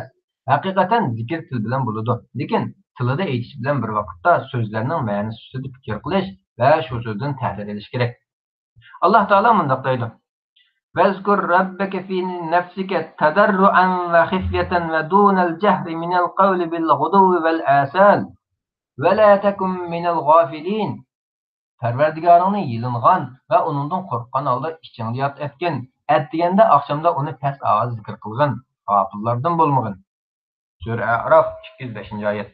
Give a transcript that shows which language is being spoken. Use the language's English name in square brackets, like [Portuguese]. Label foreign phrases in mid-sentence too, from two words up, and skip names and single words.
[Uzbek] Haqiqatan zikr til bilan bo'ladi. Lekin tilida aytish bilan bir vaqtda so'zlarning ma'nosini ustida fikr qilish va shu so'zdan tahlil qilish kerak. Alloh taolo mundaq deydi: [Arabic] "واذكر ربك في نفسك تضرعا وخيفة ودون الجهر من القول بالغدو والآصال ولا تكن من الغافلين." [Uzbek] Parvardigoringni yilingan va uningdan qo'rqqan holda ichingda yod etgin. Atdiganda oqshomda uni past ovoz zikr qilgan, g'ofillardan bo'lmagin. Sura A'rof 205-oyat.